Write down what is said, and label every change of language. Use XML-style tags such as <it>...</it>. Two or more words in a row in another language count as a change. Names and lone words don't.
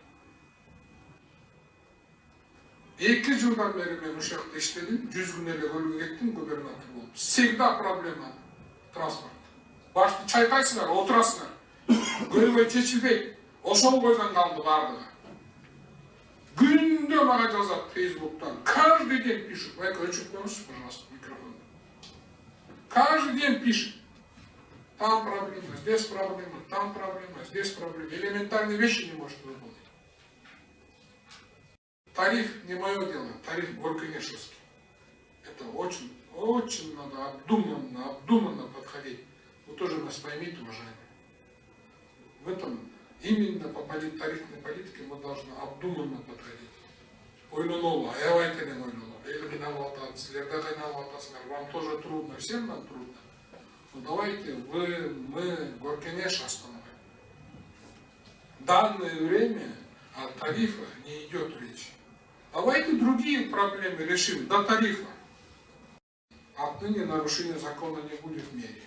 <ky>2 жылдан бери мен ушакта иштедим, 100 күн эле көлгө кеттим, губернатор болуп.</ky> <ru>Всегда проблема транспорт.</ru> <ky>Башты чайкайсыңар, отурасыңар. Көлгө чечилбейт. Ошол койдон калды бардыгы. Күндө мага жазат Фейсбуктан.</ky> <ru>Каждый день пишут. Вы</ru> <ky>өчүп коюңузчу,</ky> <ru>пожалуйста, микрофон. Каждый день пишет. Там проблема, здесь проблема, там проблема, здесь проблема. Элементарные вещи не может выполнить. Тариф не мое дело, тариф Горконешевский. Это очень надо обдуманно подходить. Вы тоже нас поймите, уважаемые. В этом именно по тарифной политике мы должны обдуманно подходить.</ru> <ky>Ойлонолу, аябайтенен ойлонолу. Эл кыйналып атат, силерде кыйналып атасыңар,</ky> <ru>вам тоже трудно, всем нам трудно. Ну давайте мы Горконеш остановим. В данное время о тарифах не идет речь. Давайте другие проблемы решим до тарифа. Отныне нарушения закона не будет в мире.</ru>